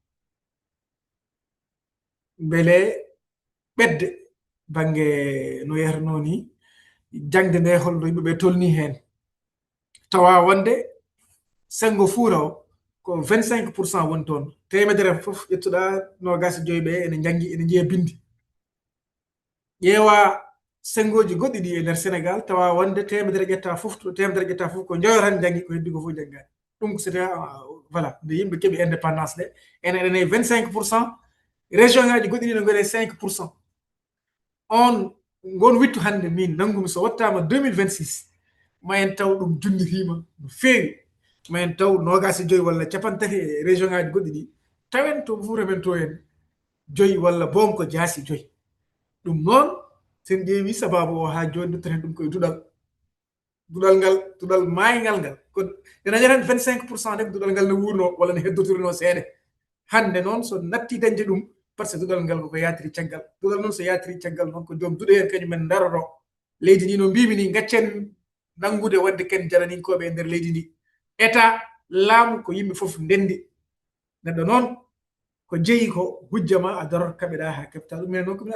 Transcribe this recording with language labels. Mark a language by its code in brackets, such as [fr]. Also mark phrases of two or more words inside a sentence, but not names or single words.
[ff] beele ɓedde banggue no yeyatano ni jangde nde holno yimɓeɓe tolni hen tawa wonde sengo Fouta o ko 25% woni toon temedere foof ƴettuɗa 25 ɓe ene janggi ene jeeya bindi ƴeewa sengoji goɗɗi ɗi e nder Sénégal tawa wonde temedere ƴetta foof ko jeeyo tan janggi ko heddi ko foof janggani ɗum ko [fr] c'était voilà [ff] nde yimɓe keeɓi indépendance ɗe ene ene 25% région ngaji goɗɗi ɗi ne gone 5%. On gon wittu hande min nangumi so wattama 2026 ma en taw ɗum junnitima no feewi ma en taw 25 walla 30 région ngaji goɗɗi ɗi tawen to Fouta men to en 5 walla boom ko jaasi 5 ɗum noon sen ƴeewi sababu o ha joni dutteten ɗum koye duɗal dudal maaygal ngal ko dina jaran 25% rek dudal ngal ne wurno wala ne heddotirno seede hande noon so natti dañde ɗum [fr] par ce que [ff] dudal ngal koko yatiri caggal dudal noon so yatiri caggal noon ko joom duɗe hen kañumen daroro leydi ndi no mbimi ni gaccen nangude wadde ken jaraninkoɓe e nder leydi ndi état laamu ko yimɓe fof ndendi neɗɗo noon ko jeeyi ko hujjama a darot kaɓeɗa ha kefta ɗum ene noon ko min